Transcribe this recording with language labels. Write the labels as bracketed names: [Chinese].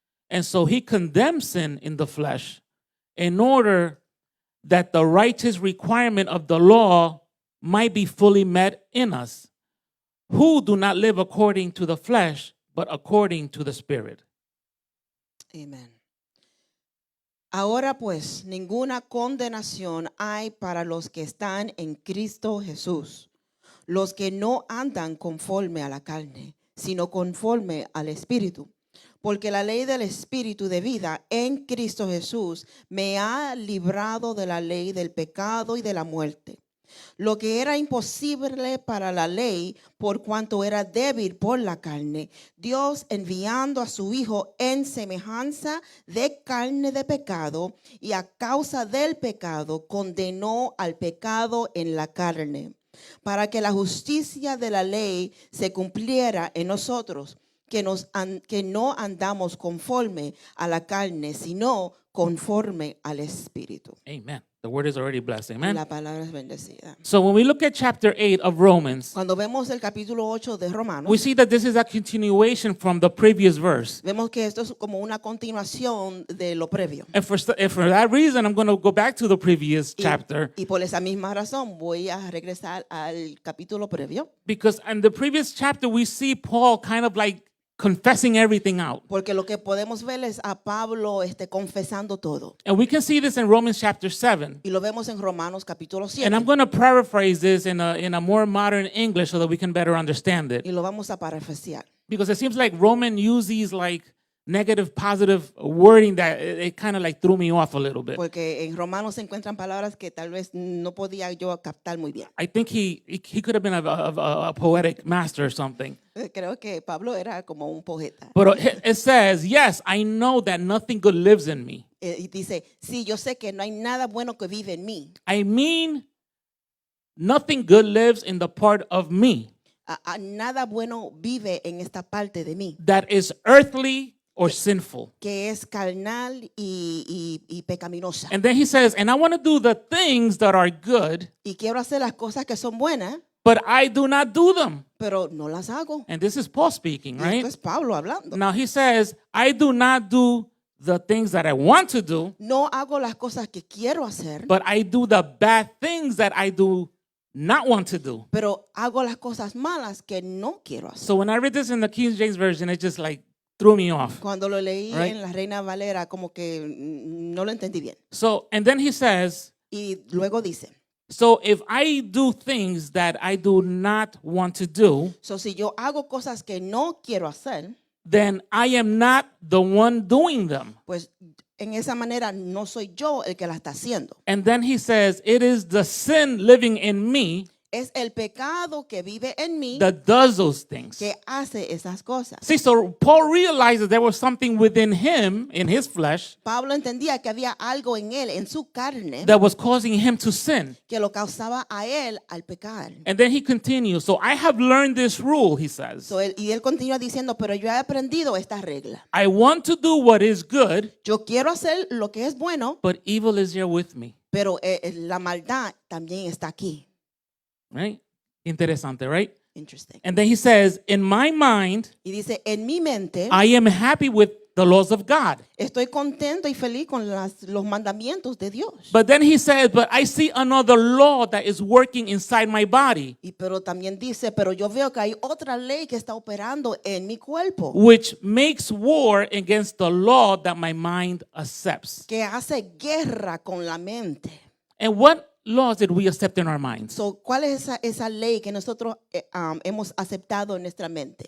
[English] And so he condemned sin in the flesh in order that the righteous requirement of the law might be fully met in us, who do not live according to the flesh, but according to the Spirit. Amen. [Spanish] Ahora pues, ninguna condenación hay para los que están en Cristo Jesús, los que no andan conforme a la carne, sino conforme al Espíritu. Porque la ley del Espíritu de vida en Cristo Jesús me ha librado de la ley del pecado y de la muerte. Lo que era imposible para la ley, por cuanto era débil por la carne, Dios enviando a su Hijo en semejanza de carne de pecado, y a causa del pecado condenó al pecado en la carne, para que la justicia de la ley se cumpliera en nosotros, que no andamos conforme a la carne, sino conforme al Espíritu. Amen. [English] The word is already blessed. Amen. [Spanish] La palabra es bendecida. [English] So when we look at chapter 8 of Romans, [Spanish] Cuando vemos el capítulo 8 de [English] we [Spanish] Romanos, [English] see that this is a continuation from the previous verse. [Spanish] vemos que esto es como una continuación de lo previo. [English] And for that reason, I'm going to go back to the previous chapter [Spanish] Y por esa misma razón voy a regresar al capítulo previo, [English] because in the previous chapter, we see Paul kind of like confessing everything out. [Spanish] porque lo que podemos ver es a Pablo confesando todo. [English] And we can see this in Romans chapter 7. [Spanish] Y lo vemos en Romanos capítulo 7. [English] And I'm going to paraphrase this in a more modern English so that we can better understand it. [Spanish] Y lo vamos a parafrasear. [English] Because it seems like Roman use these like negative, positive wording that it kind of like threw me off a little bit. [Spanish] Porque en Romanos se encuentran palabras que tal vez no podía yo captar muy bien. [English] I think he could have been a poetic master or something. [Spanish] Creo que Pablo era como un poeta. [English] But it says, yes, I know that nothing good lives in me. [Spanish] Y dice, sí, yo sé que no hay nada bueno que vive en mí. [English] I mean, nothing good lives in the part of me [Spanish] Nada bueno vive en esta parte de mí, [English] that is earthly or sinful. [Spanish] que es carnal y pecaminosa. [English] And then he says, and I want to do the things that are good, [Spanish] Y quiero hacer las cosas que son buenas, [English] but I do not do them. [Spanish] pero no las hago. [English] And this is Paul speaking, [Spanish] Y [English] right? [Spanish] esto es Pablo hablando. [English] Now he says, I do not do the things that I want to do, [Spanish] No hago las cosas que quiero hacer, [English] but I do the bad things that I do not want to do. [Spanish] pero hago las cosas malas que no quiero hacer. [English] So when I read this in the King James Version, it just like threw me off. [Spanish] Cuando lo leí [English] Right. [Spanish] en la Reina Valera, como que no lo entendí bien. [English] So, and then he says, [Spanish] Y luego dice, [English] so if I do things that I do not want to do, [Spanish] si yo hago cosas que no quiero hacer, [English] then I am not the one doing them. [Spanish] pues en esa manera no soy yo el que la está haciendo. [English] And then he says, it is the sin living in me [Spanish] Es el pecado que vive en mí [English] that does those things. [Spanish] que hace esas cosas. [English] See, so Paul realizes there was something within him, in his flesh, [Spanish] Pablo entendía que había algo en él, en su carne, [English] that was causing him to sin. [Spanish] que lo causaba a él al pecar. [English] And then he continues, so I have learned this rule, he says. [Spanish] Y él continúa diciendo, pero yo he aprendido esta regla. [English] I want to do what is good, [Spanish] Yo quiero hacer lo que es bueno, [English] but evil is here with me. [Spanish] pero la maldad también está aquí. [English] Right? [Spanish] Interesante, [English] right? Interesting. And then he says, in my mind, [Spanish] Y dice, en mi mente [English] I am happy with the laws of God. [Spanish] estoy contento y feliz con los mandamientos de Dios. [English] But then he says, but I see another law that is working inside my body, [Spanish] Pero también dice, pero yo veo que hay otra ley que está operando en mi cuerpo, [English] which makes war against the law that my mind accepts. [Spanish] que hace guerra con la mente. [English] And what laws did we accept in our minds? [Spanish] ¿Cuál es esa ley que nosotros hemos aceptado en nuestra mente?